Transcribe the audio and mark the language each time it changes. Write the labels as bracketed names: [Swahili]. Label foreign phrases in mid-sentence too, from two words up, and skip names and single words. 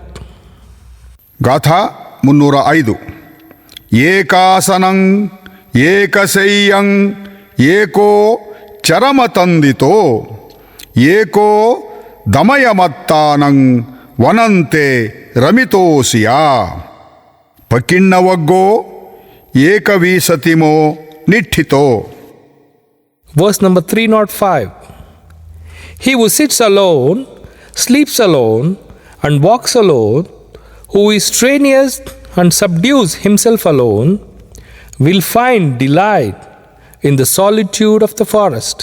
[Pali] ಗಾಥಾ 305. ಏಕಾಸನಂ ಏಕಸಯ್ಯಂ ಏಕೋ ಚರಮತಂದಿತೋ ಏಕೋ ದಮಯಮತ್ತಾನಂ ವನಂತೆ ರಮಿತೋಸಿಯಾ. ಪಕ್ಕಿಣ್ಣವಗ್ಗೋ ಏಕವೀಸತಿಮೋ ನಿಠಿತೋ. [English] Verse number 305. He who sits alone, sleeps alone, and walks alone, who is strenuous and subdues himself alone, will find delight in the solitude of the forest.